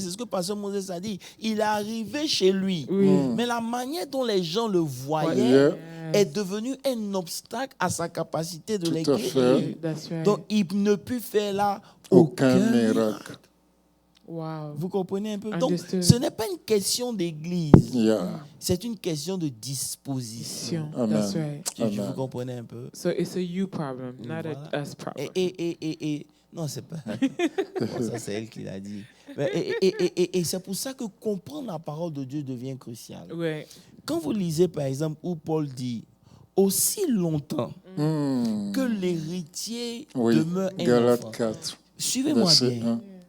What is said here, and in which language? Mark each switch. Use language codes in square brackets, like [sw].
[fr] C'est ce que Pasteur Moses a dit. Il est arrivé chez lui. Mais la manière dont les gens le voyaient est devenue un obstacle à sa capacité de les guérir. Donc, il ne peut faire là aucun miracle. Vous comprenez un peu? Donc, ce n'est pas une question d'église. C'est une question de disposition. Vous comprenez un peu? [en] So it's a you problem, not a us problem. [fr] Non, c'est pas. Ça, c'est elle qui l'a dit. Et c'est pour ça que comprendre la parole de Dieu devient crucial. Quand vous lisez, par exemple, où Paul dit aussi longtemps que l'héritier demeure un Galates enfant. 4. Suivez-moi bien.